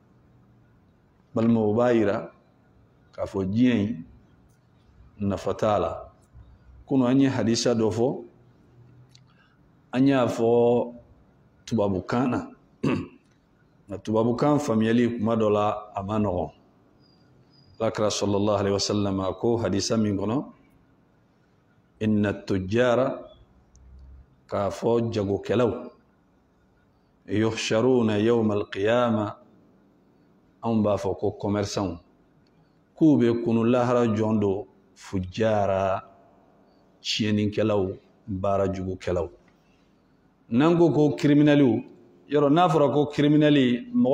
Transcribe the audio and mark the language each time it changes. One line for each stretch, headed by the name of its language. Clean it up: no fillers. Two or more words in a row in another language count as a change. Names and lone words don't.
Bambara: balima o b'a yira k'a fɔ diɲɛ in nafa t'a la kunu an ye hadisa dɔ fɔ an y'a fɔ tubabukan na nka tubabukan faamuyali kuma dɔ la a ma nɔgɔn alakira
Arabic: صلى الله عليه وسلم
Bambara: a ko hadisa min kɔnɔ
Arabic: إن التجار
Bambara: k'a fɔ jagokɛlaw
Arabic: يحشرون يوم القيامة
Bambara: anw b'a fɔ ko commerçants k'u bɛ kunu lahara jɔn do fujjara tiɲɛnikɛlaw baara jugukɛlaw n'an ko criminels yɔrɔ n'a fɔra ko criminels mɔgɔ